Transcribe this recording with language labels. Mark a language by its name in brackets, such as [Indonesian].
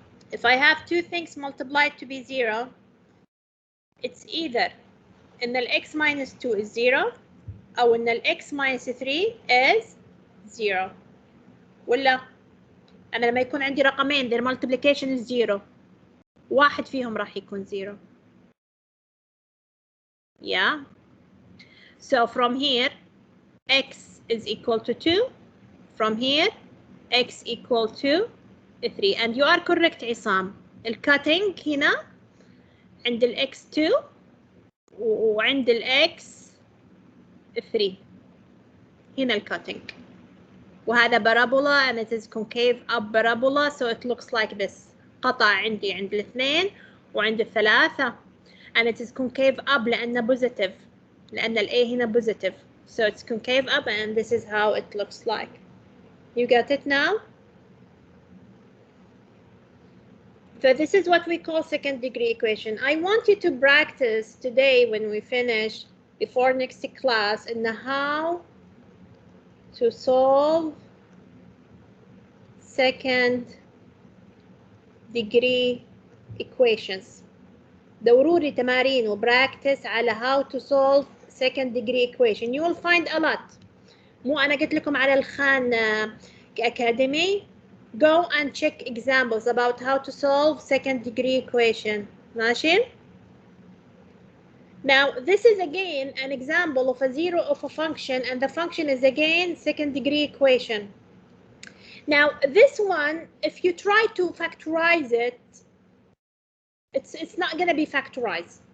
[English] If I have two things multiplied to be 0, it's either in the x minus 2 is 0 [Arabic] أو إن ال [English] x minus 3 is 0. [Arabic] ولا أنا لما يكون عندي رقمين [English] their multiplication is 0 [Arabic] واحد فيهم راح يكون 0. [English] Yeah. So from here x is equal to 2. From here x equal to 3. And you are correct عصام. [Arabic] الcutting هنا عند ال x2 وعند ال x3. هنا الcutting. [English] وهذا parabola and it is concave up parabola, so it looks like this. [Arabic] قطع عندي عند الاثنين وعند الثلاثة. [English] And it is concave up لأنه positive. [Arabic] لأن ال A هنا positive. [English] So it's concave up and this is how it looks like. You got it now? So this is what we call second degree equation. I want you to practice today when we finish before next class in how to solve second degree equations. [Arabic] دوروا تمارين وبراكتس على [English] how to solve second degree equation. You will find a lot. [Arabic] مو أنا قلت لكم على الخان academy. [English] Go and check examples about how to solve second degree equation. [Arabic] ماشي? [English] Now this is again an example of a zero of a function and the function is again second degree equation. Now this one, if you try to factorize it, it's not going to be factorized.